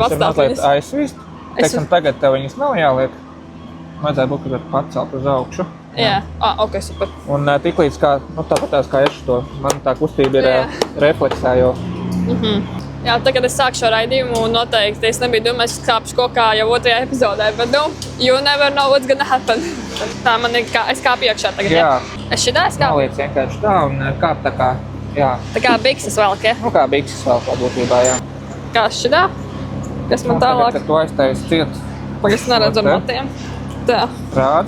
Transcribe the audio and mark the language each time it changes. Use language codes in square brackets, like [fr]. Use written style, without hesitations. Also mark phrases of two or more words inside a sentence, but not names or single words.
[lv] viņas ir mazliet aizsvīst. Teiksim, tagad tev viņas nav jāliek. Vajadzēja būt, ka var pacelt uz augšu. Jā, ok, super. Un tiklīdz kā, tāpatās kā es to, man tā kustība ir refleksā jau. Jā, tagad es sāku šo raidījumu un noteikti es nebiju domājis, ka kāpšu kokā jau 2. epizodē, bet [en] you never know what's gonna happen. [lv] Tā man ir, es kāpu iekšā tagad, jā. Es šitā es kāpu? Noliec vienkārši tā un kāp tā kā, jā. Tā kā bikses velk, ja? Kā bikses velk būtībā, jā. Kā šitā? Kas man tālāk? Tagad, kad tu aiztaisi ciet. Pag es neredzu ar matiem. Tā. Rādi.